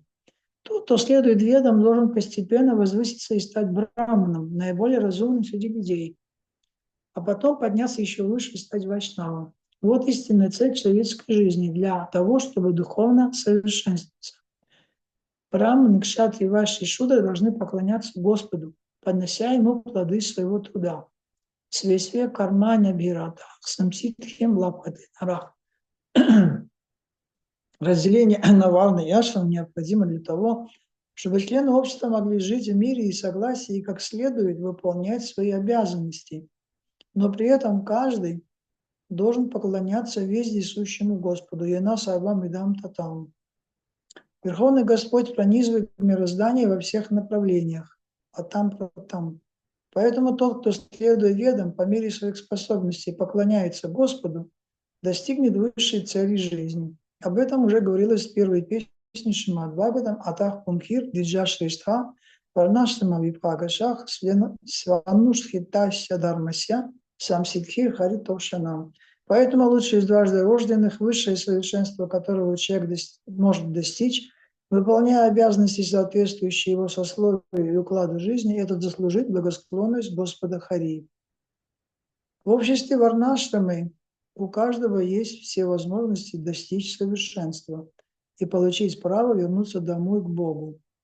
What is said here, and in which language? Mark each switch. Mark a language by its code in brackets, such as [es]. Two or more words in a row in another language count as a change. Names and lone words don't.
[ru] Тот, кто следует ведам, должен постепенно возвыситься и стать браманом, наиболее разумным среди людей, а потом подняться еще выше и стать вайшнавом. Вот истинная цель человеческой жизни для того, чтобы духовно совершенствоваться. Браманы, кшатри, вайши и шудра должны поклоняться Господу, поднося ему плоды своего труда. [sa] स्वे स्वे कर्मण्य अभिरतः संसिद्धिं लभते नरः. [ru] разделение на варны и ашрам необходимо для того, чтобы члены общества могли жить в мире и согласии и как следует выполнять свои обязанности. Но при этом каждый должен поклоняться вездесущему Господу. [sa] येन सर्वम् इदं ततम्. [ru] Верховный Господь пронизывает мироздание во всех направлениях, а там. Поэтому тот, кто следуя ведам по мере своих способностей поклоняется Господу, достигнет высшей цели жизни. Об этом уже говорилось в первой песне Шримад Бхагаватам [sa] «अतः पुम्भिर् द्विज श्रेष्ठा वर्णाश्रम विभागशः स्वनुष्ठितस्य धर्मस्य संसिद्धिर् हरितोषणम्». [ru] Поэтому лучший из дважды рожденных, высшее совершенство которого человек может достичь, выполняя обязанности, соответствующие его сословию и укладу жизни, это заслужить благосклонность Господа Хари. В обществе варнаштамы у каждого есть все возможности достичь совершенства и получить право вернуться домой к Богу.